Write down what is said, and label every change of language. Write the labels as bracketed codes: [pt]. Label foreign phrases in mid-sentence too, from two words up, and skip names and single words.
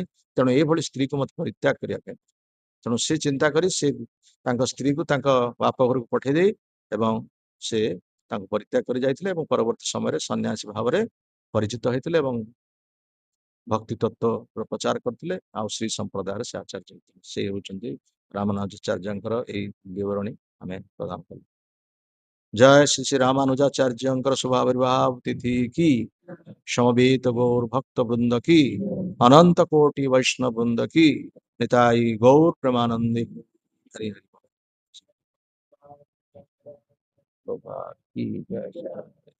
[or] ତେଣୁ ଏଇଭଳି ସ୍ତ୍ରୀକୁ ମତେ ପରିତ୍ୟାଗ କରିବା ପାଇଁ, ତେଣୁ ସେ ଚିନ୍ତା କରି ସେ ତାଙ୍କ ସ୍ତ୍ରୀକୁ ତାଙ୍କ ବାପ ଘରକୁ ପଠେଇ ଦେଇ ଏବଂ ସେ ତାଙ୍କୁ ପରିତ୍ୟାଗ କରି ଯାଇଥିଲେ ଏବଂ ପରବର୍ତ୍ତୀ ସମୟରେ ସନ୍ନ୍ୟାସୀ ଭାବରେ ପରିଚିତ ହେଇଥିଲେ ଏବଂ ଭକ୍ତି ତତ୍ତ୍ୱର ପ୍ରଚାର କରିଥିଲେ। ଆଉ ଶ୍ରୀ ସମ୍ପ୍ରଦାୟର ସେ ଆଚାର୍ଯ୍ୟ ହେଇଥିଲେ। ସେ ହେଉଛନ୍ତି ରାମାନୁଜାଚାର୍ଯ୍ୟଙ୍କର ଏଇ ବିବରଣୀ ଆମେ ପ୍ରଦାନ କଲୁ। [hi] जय श्री श्री रामानुजाचार्यंकर शुभाविर्भाव तिथि की, समवेत गौर भक्त वृंद की, अनंत कोटि वैष्णव वृंद की, निताई गौर प्रेमानंदी। हरि हरि।